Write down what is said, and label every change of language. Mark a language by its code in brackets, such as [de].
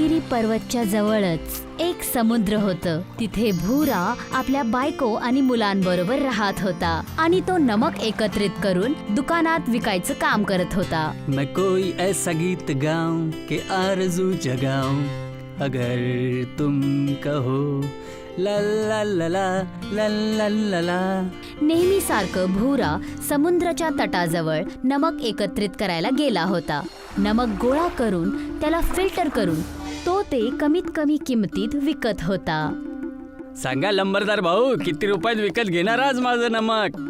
[mr] पर्वतच्या जवळच एक समुद्र होतं. तिथे भूरा आपल्या बायको आणि मुलांबरोबर राहत होता आणि तो नमक एकत्रित करून दुकानात विकायचं काम करत होता. [hi] मैं कोई ऐसा गीत गाऊं कि आरज़ू जगाऊं, अगर तुम कहो ला ला ला ला ला ला ला ला. [mr] नेहमीसारखं भूरा समुद्राच्या तटाजवळ नमक एकत्रित करायला गेला होता. नमक गोळा करून त्याला फिल्टर करून तो ते कमीत कमी किमतीत विकत होता. सांगा लंबरदार भाऊ, किती रुपयात विकत घेणार आज माझं नमक?